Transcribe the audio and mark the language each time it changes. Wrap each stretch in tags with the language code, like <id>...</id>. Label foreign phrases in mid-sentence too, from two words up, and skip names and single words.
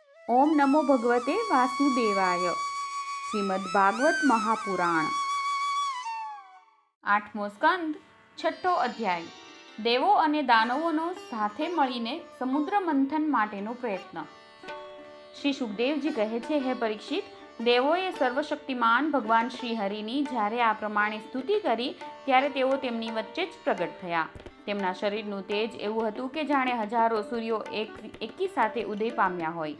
<sa>ओम नमो भगवते वासुदेवाय।</sa> <gu>શ્રીમદ્ ભાગવત મહાપુરાણ આઠમો સ્કંદ છઠ્ઠો અધ્યાય। देवो અને દાનવોનો સાથે મળીને સમુદ્ર મંથન માટેનો પ્રયત્ન। શ્રી સુખદેવજી કહે છે, હે પરીક્ષિત, દેવોએ સર્વશક્તિમાન ભગવાન શ્રી હરિની જ્યારે આ પ્રમાણે સ્તુતિ કરી ત્યારે તેઓ તેમની વચ્ચે જ પ્રગટ થયા। તેમના શરીરનું તેજ એવું હતું કે જાણે હજારો સૂર્યો એકી સાથે ઉદય પામ્યા હોય।</gu>